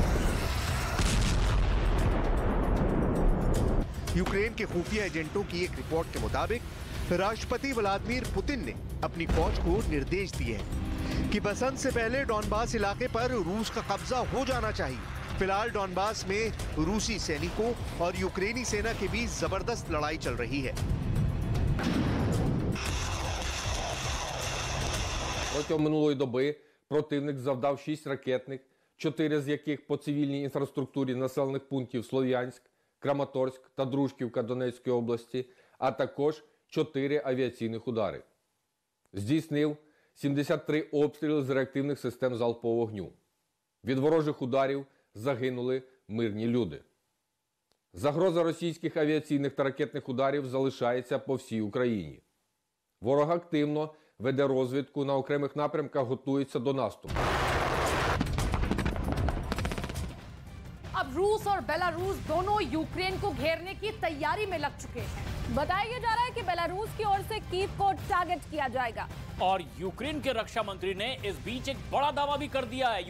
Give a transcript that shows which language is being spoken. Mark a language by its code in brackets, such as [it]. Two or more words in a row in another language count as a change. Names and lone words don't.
[hi] यूक्रेन के खुफिया एजेंटों की एक रिपोर्ट के मुताबिक राष्ट्रपति व्लादिमीर पुतिन ने अपनी फौज को निर्देश दिए हैं कि बसंत से पहले डॉनबास इलाके पर रूस का कब्जा हो जाना चाहिए। फिलहाल डॉनबास में रूसी सैनिकों और यूक्रेनी सेना के बीच जबरदस्त लड़ाई चल रही है। [uk] Протягом минулої доби противник завдав 6 ракетних, 4 з яких по цивільній інфраструктурі населених пунктів Слов'янськ, Краматорськ та Дружківка Донецької області, а також 4 авіаційних удари. Здійснив 73 обстріли з реактивних систем залпового вогню. Від ворожих ударів загинули мирні люди. Загроза російських авіаційних та ракетних ударів залишається по всій Україні. Ворог активно веде розвідку, на окремих напрямках готується до наступу. [hi] अब रूस और बेलारूस दोनों यूक्रेन को घेरने की तैयारी में लग चुके हैं। बताया जा रहा है कि बेलारूस की ओर से कीव को टारगेट किया जाएगा। और यूक्रेन के रक्षा मंत्री ने इस बीच एक बड़ा दावा भी कर दिया है।